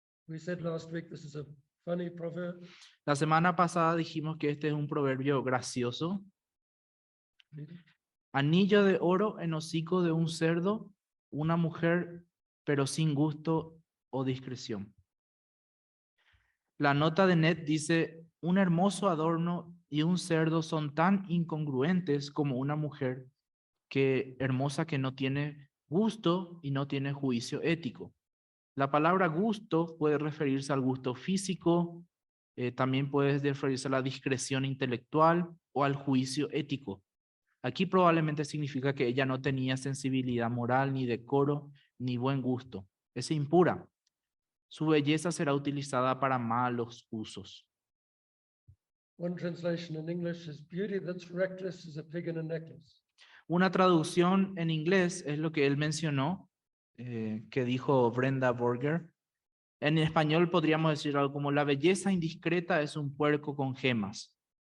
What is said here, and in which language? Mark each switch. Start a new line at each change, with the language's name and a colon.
English: We said last week this is a funny proverb.
Spanish: La semana pasada dijimos que este es un proverbio gracioso.
English: Read it.
Spanish: Anillo de oro en hocico de un cerdo, una mujer, pero sin gusto o discreción. La nota de Ned dice, un hermoso adorno y un cerdo son tan incongruentes como una mujer hermosa que no tiene gusto y no tiene juicio ético. La palabra gusto puede referirse al gusto físico, también puede referirse a la discreción intelectual o al juicio ético. Aquí probablemente significa que ella no tenía sensibilidad moral, ni decoro, ni buen gusto. Es impura. Su belleza será utilizada para malos usos.
English: One translation in English is beauty that's reckless as a pig in a necklace.
Spanish: Una traducción en inglés es lo que él mencionó, que dijo Brenda Borger. En español podríamos decir algo como la belleza indiscreta es un puerco con gemas.